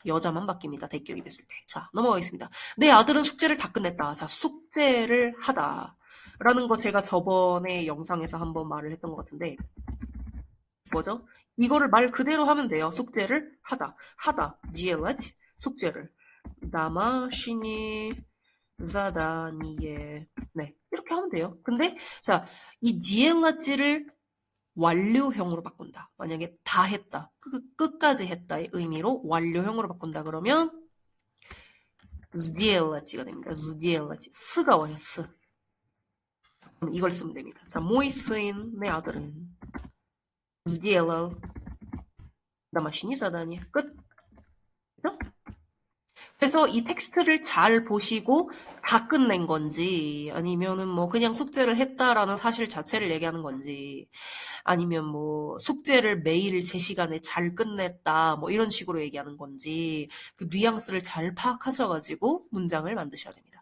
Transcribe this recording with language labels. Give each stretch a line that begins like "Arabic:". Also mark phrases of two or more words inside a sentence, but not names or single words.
Korean: 여자만 바뀝니다. 대격이 됐을 때. 자, 넘어가겠습니다. 내 아들은 숙제를 다 끝냈다. 자, 숙제를 하다. 라는 거 제가 저번에 영상에서 한번 말을 했던 것 같은데 뭐죠? 이거를 말 그대로 하면 돼요. 숙제를 하다. 하다.
Russian: делать. 숙제를. домашнее задание.
Korean: 네, 이렇게 하면 돼요. 근데 자, 이 делат를 완료형으로 바꾼다. 만약에 다 했다. 끝까지 했다의 의미로 완료형으로 바꾼다. 그러면 сделат가 됩니다. сделать. 스가 와요. 스. 그럼 이걸 쓰면 됩니다. 자,
Russian: мой сын,
Korean: 내 아들은
Russian: сделал домашнее задание.
Korean: 끝. 그죠? 그래서 이 텍스트를 잘 보시고 다 끝낸 건지 아니면은 뭐 그냥 숙제를 했다라는 사실 자체를 얘기하는 건지 아니면 뭐 숙제를 매일 제 시간에 잘 끝냈다 뭐 이런 식으로 얘기하는 건지 그 뉘앙스를 잘 파악하셔가지고 문장을 만드셔야 됩니다.